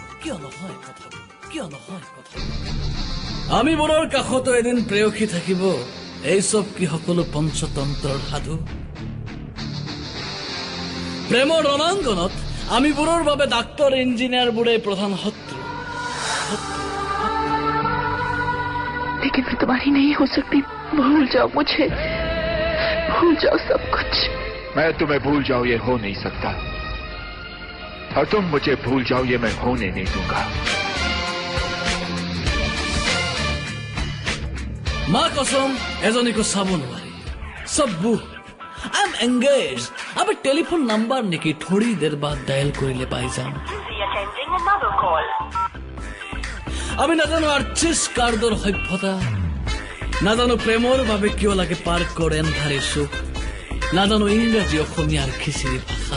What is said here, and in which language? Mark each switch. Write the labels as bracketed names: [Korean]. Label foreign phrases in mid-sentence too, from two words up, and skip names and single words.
[Assamese] কিয় নহয় কথাবোৰ? কিয় নহয় কথাবোৰ? আমিবোৰৰ কাষতো এদিন প্ৰেয়সী থাকিব, এই চব কি সকলো পঞ্চতন্ত্ৰৰ সাধু? প্ৰেমৰ ৰণাংগনত আমিবোৰৰ বাবে ডাক্তৰ ইঞ্জিনিয়াৰবোৰে প্ৰধান শত্ৰু। [Hindi] लेकिन मैं तुम्हारी नहीं हो सकती। भूल जाओ मुझे, भूल जाओ सब कुछ। मैं तुम्हें भूल जाऊं ये हो नहीं सकता, और तुम मुझे भूल जाओ ये मैं होने नहीं दूंगा। माँ क़सम [Assamese] এজনীকো চাব নোৱাৰি, সব বুক। [English] I am engage. [Assamese] আবে [English] telephone number [Assamese] নেকি, [Hindi] थोड़ी देर बाद [Assamese] ডায়েল কৰিলে পাই যাম। আমি নাজানো আৰ্চিছ কাৰ্ডৰ সভ্যতা, নাজানো প্ৰেমৰ বাবে কিয় লাগে পাৰ্কৰ এন্ধাৰে চুক, নাজানো ইংৰাজী অসমীয়াৰ খিচিৰি ভাষা।